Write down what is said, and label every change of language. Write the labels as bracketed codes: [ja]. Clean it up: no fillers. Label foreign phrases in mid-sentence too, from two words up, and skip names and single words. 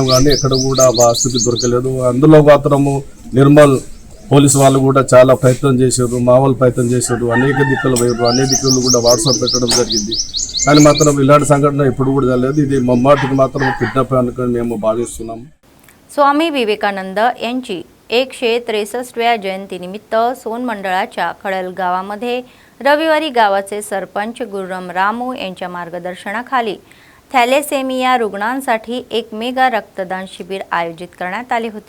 [te] కానీ ఎక్కడ కూడా ఆస్తుకి దొరకలేదు. అందులో మాత్రము నిర్మల్ పోలీసు వాళ్ళు కూడా చాలా ప్రయత్నం చేశారు. మా వాళ్ళు ప్రయత్నం చేశారు. అనేక దిక్కులు పోయారు. అనేక దిక్కులు కూడా వాట్సాప్ పెట్టడం జరిగింది. కానీ మాత్రం ఇలాంటి సంఘటన ఎప్పుడు కూడా జరగలేదు. ఇది మమ్మాటికి మాత్రం కిడ్నాప్ అనుకుని మేము భావిస్తున్నాము. [mr] स्वामी विवेकानंद यांची 163व्या जयंतीनिमित्त सोन मंडळाच्या खडल गावामध्ये रविवारी गावाचे सरपंच गुरुराम रामू यांच्या मार्गदर्शनाखाली थॅलेसेमिया रुग्णांसाठी एक मेगा रक्तदान शिबिर आयोजित करण्यात आले होते.